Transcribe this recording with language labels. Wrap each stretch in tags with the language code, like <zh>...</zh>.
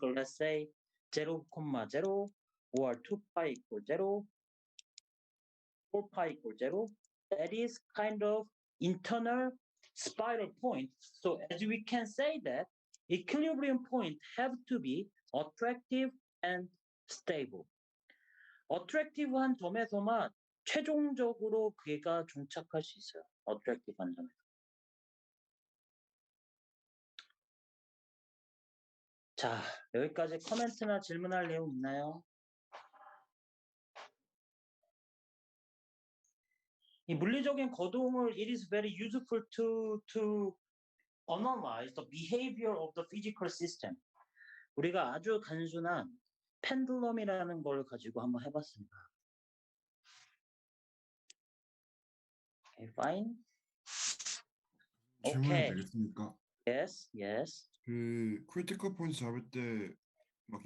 <en>Let's say 0, 0, or 2 pi equal 0, 4 pi equal 0. That is kind of internal spiral point. So as we can say that equilibrium point have to be attractive and stable.</en> <ko>attractive한 점에서만 최종적으로 그가 종착할 수 있어요. attractive한 점에서. 자, 여기까지 코멘트나 질문할 내용 있나요? 이 물리적인 거동을</ko> <en>it is very useful to analyze the behavior of the physical system.</en> <ko>우리가 아주 단순한 펜들럼이라는 걸 가지고 한번 해봤습니다.</ko> <en>Okay, fine.</en> <ko>질문이</ko> <en>Okay.</en> <ko>되겠습니까?</ko> <en>Yes, yes.</en> <ko>그 크리티컬 포인트 잡을 때 막</ko>